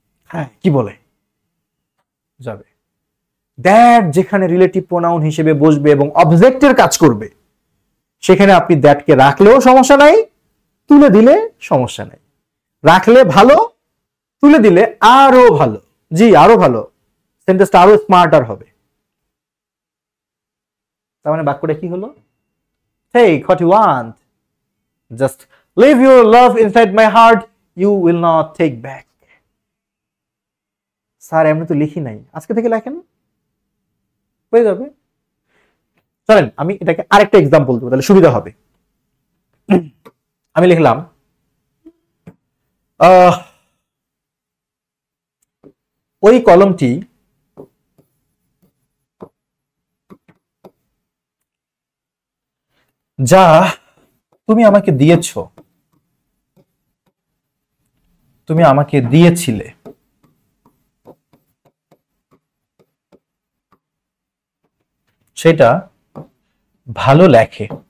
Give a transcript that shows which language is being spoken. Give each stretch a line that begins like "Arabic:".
Bangla: হ্যাঁ, কি বলে? যাবে। দ্যাট যেখানে রিলেটিভ প্রোনাউন হিসেবে বসবে এবং অবজেক্টের কাজ করবে, সেখানে আপনি দ্যাটকে রাখলেও সমস্যা নাই, তুলে দিলে সমস্যা নাই। রাখলে ভালো, তুলে দিলে আরো ভালো। জি, আরো ভালো, সেন্টেন্সটা আরো স্মার্টার হবে। তার মানে বাক্যটা কি হলো?
English: Take what you want, just leave your love inside my heart, you will not take back.
Bangla: Sir এমনি তো লিখি নাই, আজকে থেকে লেখেন, হয়ে যাবে। চলেন আমি এটাকে আরেকটা এক্সাম্পল দেবো, তাহলে সুবিধা হবে। আমি লিখলাম ওই কলমটি যা তুমি আমাকে দিয়েছ, তুমি আমাকে দিয়েছিলে, সেটা ভালো লিখে।